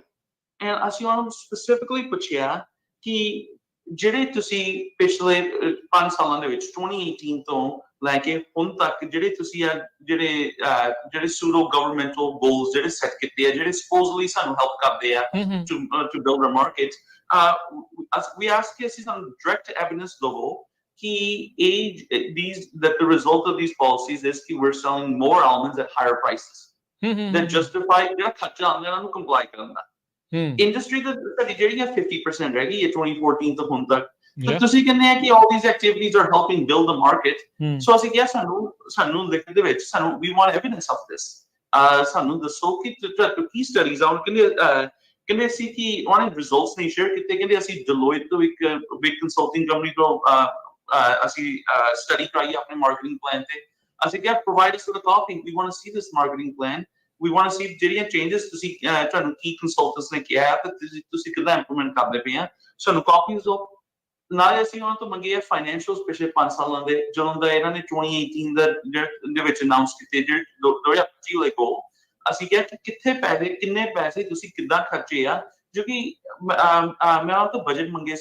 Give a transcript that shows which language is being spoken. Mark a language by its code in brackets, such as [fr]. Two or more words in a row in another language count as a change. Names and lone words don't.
[pa] ਐਂਡ ਅਸੀਂ ਉਹਨਾਂ ਨੂੰ ਸਪੈਸੀਫਿਕਲੀ ਪੁੱਛਿਆ ਕਿ ਜਿਹੜੇ ਤੁਸੀਂ ਪਿਛਲੇ 5 ਸਾਲਾਂ ਦੇ ਵਿੱਚ 2018 ਤੋਂ ਲੈ ਕੇ ਹੁਣ ਤੱਕ ਜਿਹੜੇ ਤੁਸੀਂ ਜਿਹੜੇ [en] pseudo governmental goals [pa] ਜਿਹੜੇ ਸੈੱਟ ਕੀਤੇ ਆ, ਜਿਹੜੇ ਸਪੋਜ਼ਲੀ ਸਾਨੂੰ ਹੈਲਪ ਕਰਦੇ ਆ [en] to build our market, we ask [pa] ਕਿ ਅਸੀਂ ਸਾਨੂੰ [en] direct evidence [pa] ਦਵੋ ਕਿ [en] that the result of these policies is ਕਿ we're selling more almonds at higher prices that justify [pa] ਜਿਹੜਾ ਖਰਚਾ ਆਉਂਦਾ ਇਹਨਾਂ ਨੂੰ comply ਕਰਨ ਦਾ। ਇੰਡਸਟਰੀ ਤਾਂ ਸਾਡੀ ਜਿਹੜੀ ਆ 50% ਰਹਿ ਗਈ ਹੈ 2014 ਤੋਂ ਹੁਣ ਤੱਕ। ਤੁਸੀਂ ਕਹਿੰਦੇ ਆ ਕਿ [en] all these activities are helping build the market। [pa] ਸੋ ਅਸੀਂ ਕਿਹਾ ਸਾਨੂੰ ਲਿਖਣ ਦੇ ਵਿੱਚ [en] we want evidence of this। [pa] ਸਾਨੂੰ ਦੱਸੋ ਕਿ ਕੀ ਸਟੱਡੀਜ਼ ਆ। ਕਹਿੰਦੇ ਸੀ ਕਿ ਉਹਨਾਂ ਨੇ ਰਿਜ਼ਲਟਸ ਨਹੀਂ ਸ਼ੇਅਰ ਕੀਤੇ। ਕਹਿੰਦੇ ਅਸੀਂ ਡਿਲੋਇਟ ਤੋਂ ਇੱਕ [en] big consulting company [pa] ਤੋਂ ਅਸੀਂ ਸਟੱਡੀ ਕਰਾਈ ਆਪਣੇ [en] marketing plan [pa] ਤੇ। ਅਸੀਂ ਕਿਹਾ [en] provide us with a copy, we want to see this marketing plan, we want to see [pa] ਜਿਹੜੀਆਂ ਚੇਂਜਸ ਤੁਸੀਂ ਤੁਹਾਨੂੰ ਕੀ ਕੰਸਲਟੈਂਟਸ ਨੇ ਕਿਹਾ ਤੇ ਤੁਸੀਂ ਕਿੱਦਾਂ ਇੰਪਲੀਮੈਂਟ ਕਰਦੇ ਪਏ ਆ, ਸਾਨੂੰ ਕਾਪੀਜ਼ ਦਿਓ। ਨਾਲੇ ਅਸੀਂ ਉਹਨਾਂ ਤੋਂ ਮੰਗੇ ਆ ਫਾਈਨੈਂਸ਼ੀਅਲਸ ਪਿਛਲੇ 5 ਸਾਲਾਂ ਦੇ, ਜਦੋਂ ਦਾ ਇਹਨਾਂ ਨੇ 2018 ਦੇ ਵਿੱਚ ਅਨਾਉਂਸ ਕੀਤੇ, ਜਿਹੜੇ 2025 ਵਾਲੇ ਗੋਲ। ਅਸੀਂ ਕਿਹਾ ਕਿ ਕਿੱਥੇ ਪੈਸੇ, ਕਿੰਨੇ ਪੈਸੇ ਤੁਸੀਂ ਕਿੱਦਾਂ ਖਰਚੇ ਆ, ਜੋ ਕਿ ਮੈਂ ਉਹਨਾਂ ਤੋਂ ਬਜਟ ਮੰਗੇ ਸੀ।